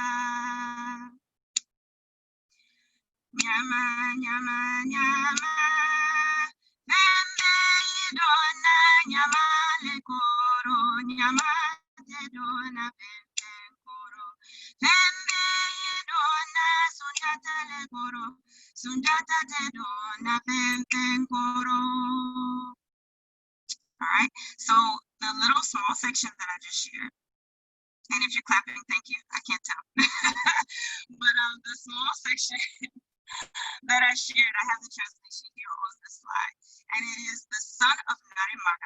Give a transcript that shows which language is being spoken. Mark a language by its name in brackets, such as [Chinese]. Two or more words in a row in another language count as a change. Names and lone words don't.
[Mandingo] Nyama, nyama, nyama, neme idona, nyama lekoro, nyama tedona pempe koro, neme idona, sunjata lekoro, sunjata tedona pempe koro. [English] All right, so the little small section that I just shared, and if you're clapping, thank you, I can't tell. But the small section that I shared, I have the translation here on the slide, and it is the son of Narimaga.